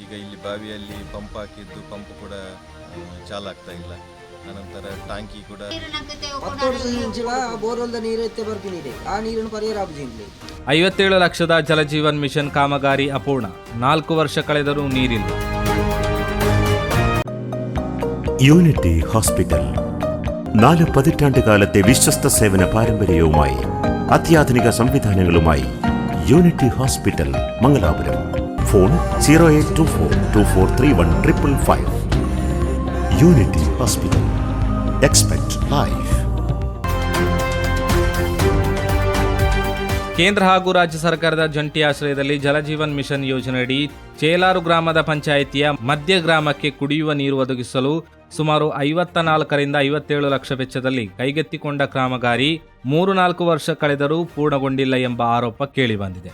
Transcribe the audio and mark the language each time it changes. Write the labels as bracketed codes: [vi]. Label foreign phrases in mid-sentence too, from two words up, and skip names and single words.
[kn] ಈಗ ಇಲ್ಲಿ ಬಾವಿಯಲ್ಲಿ ಪಂಪ್ ಹಾಕಿದ್ದು ಪಂಪ್ ಕೂಡ ಚಾಲಾಗ್ತಾ ಇಲ್ಲ. ಅನಂತರ ಟಾಂಕಿ ಕೂಡ 10 ವರ್ಷ ಬೋರ್ವೆಲ್ದ ನೀರು ಎತ್ತೆ ಬರ್ತೀನಿ ಆ ನೀರಿನ ಪರಿಹಾರ ಆಗುದಿಲ್ಲ. 57 ಲಕ್ಷದ ಜಲಜೀವನ್ ಮಿಷನ್ ಕಾಮಗಾರಿ ಅಪೂರ್ಣ, 4 ವರ್ಷ ಕಳೆದರೂ ನೀರಿಲ್ಲ. [ml] യൂണിറ്റി ഹോസ്പിറ്റൽ 4 പതിറ്റാണ്ടുകാലത്തെ വിശ്വസ്ത സേവന പാരമ്പര്യവുമായി അത്യാധുനിക സംവിധാനങ്ങളുമായി യൂണിറ്റി ഹോസ്പിറ്റൽ മംഗലാപുരം. ഫോൺ 0824243155. യൂണിറ്റി ഹോസ്പിറ്റൽ. [en] Expect Life. [kn] ಕೇಂದ್ರ ಹಾಗೂ ರಾಜ್ಯ ಸರ್ಕಾರದ ಜಂಟಿ ಆಶ್ರಯದಲ್ಲಿ ಜಲಜೀವನ್ ಮಿಷನ್ ಯೋಜನೆಯಡಿ ಚೇಲಾರು ಗ್ರಾಮದ ಪಂಚಾಯಿತಿಯ ಮಧ್ಯ ಗ್ರಾಮಕ್ಕೆ ಕುಡಿಯುವ ನೀರು ಒದಗಿಸಲು ಸುಮಾರು 54ರಿಂದ 57 ಲಕ್ಷ ವೆಚ್ಚದಲ್ಲಿ ಕೈಗೆತ್ತಿಕೊಂಡ ಕಾಮಗಾರಿ 3-4 ವರ್ಷ ಕಳೆದರೂ ಪೂರ್ಣಗೊಂಡಿಲ್ಲ ಎಂಬ ಆರೋಪ ಕೇಳಿಬಂದಿದೆ.